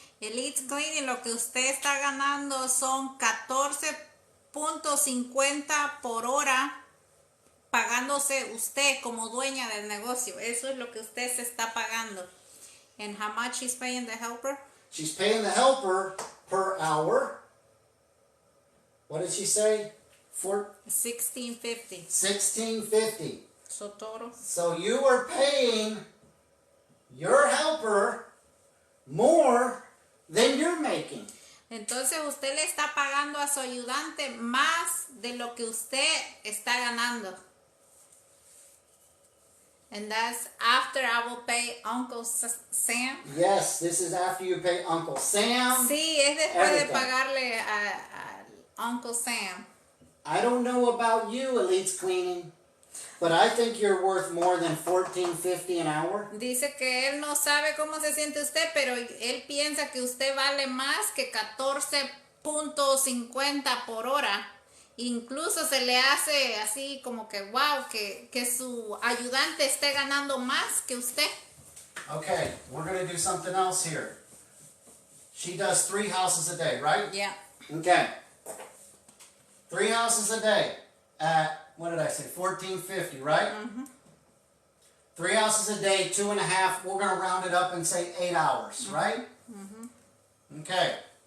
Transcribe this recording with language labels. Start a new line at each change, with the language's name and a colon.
Spanish: Elite Cleaning, lo que usted está ganando son 14.50 por hora pagándose usted como dueña del negocio. Eso es lo que usted se está pagando.
English: And how much is paying the helper? She's paying the helper per hour. What did she say? $16.50. $16.50. So total. So you are paying your helper more than you're making.
Spanish: Entonces usted le está pagando a su ayudante más de lo que usted está ganando.
English: And that's after I will pay Uncle Sam. Yes, this is after you pay Uncle Sam.
Spanish: Sí, es después
English: Everything.
Spanish: de pagarle a Uncle Sam.
English: I don't know about you, Elite's Cleaning, but I think you're worth more than $14.50 an hour.
Spanish: Dice que él no sabe cómo se siente usted, pero él piensa que usted vale más que 14.50 por hora. Incluso se le hace así como que wow, que su ayudante esté ganando más que usted.
English: Okay, we're going to do something else here. She does 3 houses a day, right? Yeah. Okay. 3 houses a day at, what did I say, $14.50, right? 3 houses a day, 2.5, we're going to round it up and say 8 hours, right? Okay.